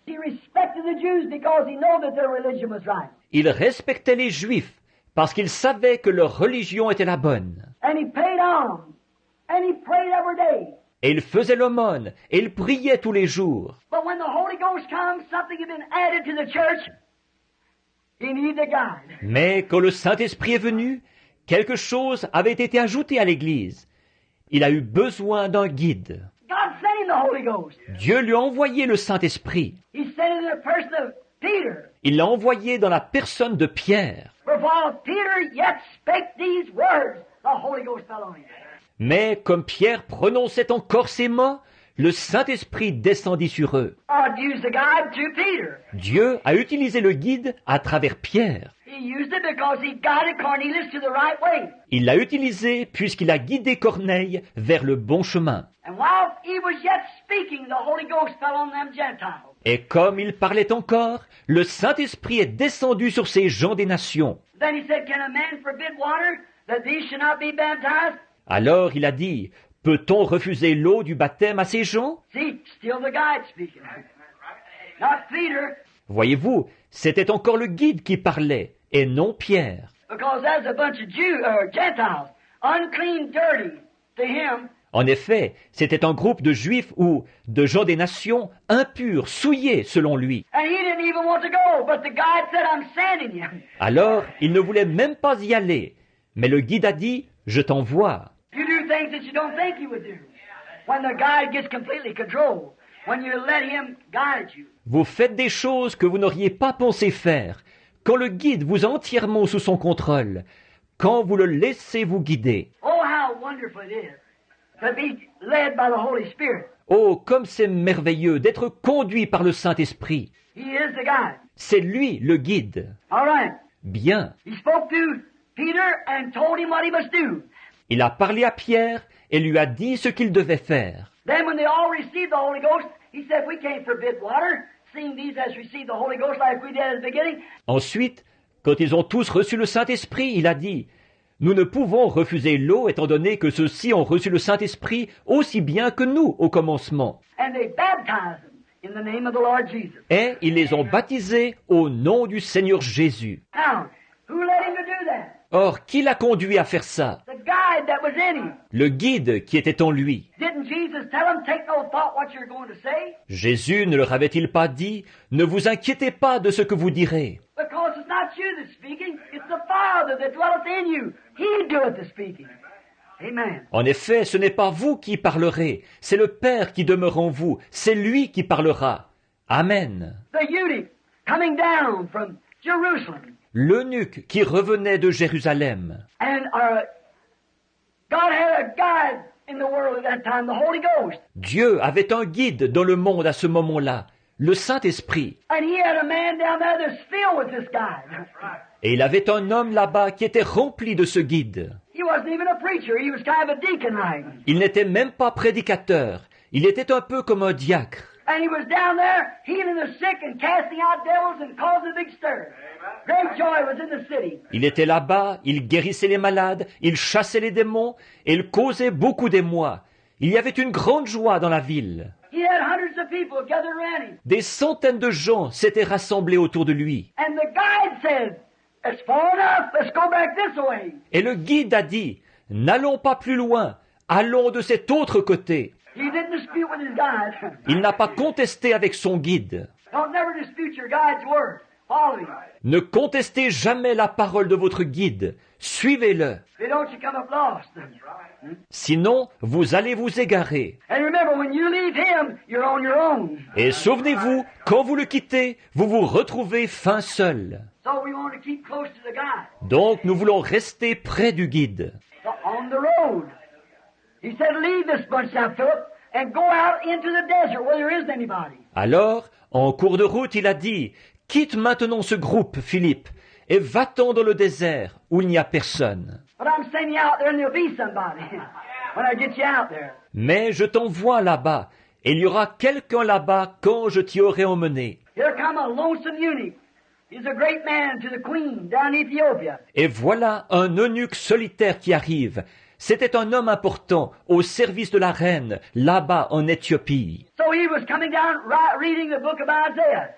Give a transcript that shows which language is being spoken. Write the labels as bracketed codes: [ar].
[en] He respected the Jews because he knew that their religion was right. [fr] Il respectait les Juifs parce qu'il savait que leur religion était la bonne. [en] And he paid alms. And he prayed every day. [fr] Et il faisait l'aumône, et il priait tous les jours. [en] But when the Holy Ghost comes, something had been added to the church. He needed a guide. [fr] Mais quand le Saint-Esprit est venu, quelque chose avait été ajouté à l'Église. Il a eu besoin d'un guide. [en] God sent him the Holy Ghost. [fr] Dieu lui a envoyé le Saint-Esprit. [en] He sent it in the person of Peter. [fr] Il l'a envoyé dans la personne de Pierre. [en] For For while Peter yet spake these words, the Holy Ghost fell on him. [fr] Mais comme Pierre prononçait encore ces mots, le Saint-Esprit descendit sur eux. [en] God used the guide through Peter. [fr] Dieu a utilisé le guide à travers Pierre. [en] He used it because he guided Cornelius to the right way. [fr] Il l'a utilisé puisqu'il a guidé Corneille vers le bon chemin. [en] And while he was yet speaking, the Holy Ghost fell on them Gentiles. [fr] Et comme il parlait encore, le Saint-Esprit est descendu sur ces gens des nations. [en] Then he said, Can a man forbid water that these should not be baptized? [fr] Alors il a dit, peut-on refuser l'eau du baptême à ces gens? [en] See, still the guide speaking. Not Peter, [fr] Voyez-vous, c'était encore le guide qui parlait, et non Pierre. [en] because that's a bunch of Gentiles, unclean, dirty to him. [fr] En effet, c'était un groupe de juifs ou de gens des nations impurs, souillés selon lui. [en] And he didn't even want to go, but the guide said, I'm sending you. [fr] Alors, il ne voulait même pas y aller. Mais le guide a dit, je t'envoie. [en] You do things that you don't think you would do. When the guide gets completely controlled, when you let him guide you. [fr] Vous faites des choses que vous n'auriez pas pensé faire, quand le guide vous a entièrement sous son contrôle, quand vous le laissez vous guider. [en] Oh, how wonderful it is to be led by the Holy Spirit. [fr] Oh, comme c'est merveilleux d'être conduit par le Saint-Esprit. [en] He is the guide. [fr] C'est lui le guide. [en] All right. [fr] Bien. [en] He spoke to Peter and told him what he must do. [fr] Il a parlé à Pierre et lui a dit ce qu'il devait faire. [en] Then when they all received the Holy Ghost, he said, we can't forbid water, seeing these has received the Holy Ghost like we did at the beginning. [fr] Ensuite, quand ils ont tous reçu le Saint-Esprit, il a dit, nous ne pouvons refuser l'eau étant donné que ceux-ci ont reçu le Saint-Esprit aussi bien que nous au commencement. [en] And they baptized them in the name of the Lord Jesus. [fr] Et ils les ont baptisés au nom du Seigneur Jésus. [en] Now, who led him to do that? [fr] Or, qui l'a conduit à faire ça? [en] The guide that was in him. [fr] Le guide qui était en lui. [en] Didn't Jesus tell him, take no thought what you're going to say? [fr] Jésus ne leur avait-il pas dit, ne vous inquiétez pas de ce que vous direz, [en] Because it's not you that's speaking, it's the Father that dwelleth in you. He doeth the speaking. Amen. [fr] En effet, ce n'est pas vous qui parlerez, c'est le Père qui demeure en vous, c'est lui qui parlera. Amen. [en] The eunuch coming down from Jerusalem. [fr] L'eunuque qui revenait de Jérusalem. [en] And God had a guide in the world at that time, the Holy Ghost. [fr] Dieu avait un guide dans le monde à ce moment-là, le Saint-Esprit. [en] And he had a man down there that's filled with this guide. [fr] Et il avait un homme là-bas qui était rempli de ce guide. [en] He wasn't even a preacher, he was kind of a deacon like. [fr] Il n'était même pas prédicateur, il était un peu comme un diacre. [en] And he was down there healing the sick and casting out devils and causing a big stir. Great joy was in the city. [fr] Il était là-bas, il guérissait les malades, il chassait les démons, et il causait beaucoup d'émoi. Il y avait une grande joie dans la ville. [en] He had hundreds of people gathered around him. [fr] Des centaines de gens s'étaient rassemblés autour de lui. [en] And the guide said, it's far enough, let's go back this way. [fr] Et le guide a dit, n'allons pas plus loin, allons de cet autre côté. [en] He didn't dispute with his guide. [fr] Il n'a pas contesté avec son guide. [en] Don't never dispute your guide's word. Follow him. [fr] Ne contestez jamais la parole de votre guide. Suivez-le. [en] If you don't, you come up lost. [fr] Sinon, vous allez vous égarer. [en] And remember, when you leave him, you're on your own. [fr] Et souvenez-vous, quand vous le quittez, vous vous retrouvez fin seul. [en] So we want to keep close to the guide. [fr] Donc, nous voulons rester près du guide. [en] So on the road, he said, leave this bunch now, Philip, and go out into the desert where there isn't anybody. [fr] Alors, en cours de route, il a dit, quitte maintenant ce groupe, Philippe, et va-t'en dans le désert où il n'y a personne. [en] But I'm sending you out there and there'll be somebody when I get you out there. [fr] Mais je t'envoie là-bas, et il y aura quelqu'un là-bas quand je t'y aurai emmené. [en] Here come a lonesome eunuch. He's a great man to the queen down in Ethiopia. [fr] Et voilà un eunuque solitaire qui arrive. C'était un homme important au service de la reine, là-bas en Éthiopie. [en] So he was coming down reading the book of Isaiah.